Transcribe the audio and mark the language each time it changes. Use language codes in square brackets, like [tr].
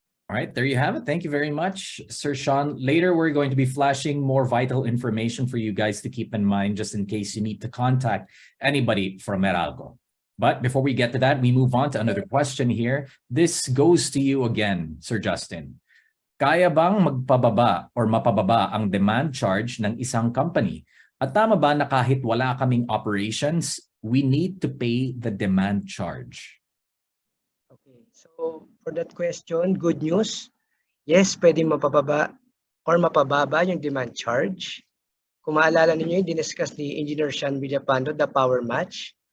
[en] All right, there you have it. Thank you very much, Sir Sean. Later, we're going to be flashing more vital information for you guys to keep in mind, just in case you need to contact anybody from Meralco. But before we get to that, we move on to another question here. This goes to you again, Sir Justin. [tl] Kaya bang magpababa or mapababa ang demand charge ng isang company? At tama ba na kahit wala kaming [en] operations, we need to pay the demand charge? Okay, so for that question, good news. Yes, [tl] pwede mapababa or mapababa yung [en] demand charge. [tl] Kung maalala ninyo, yung diniscuss ni Engineer Sean Villapando, [en] the power match.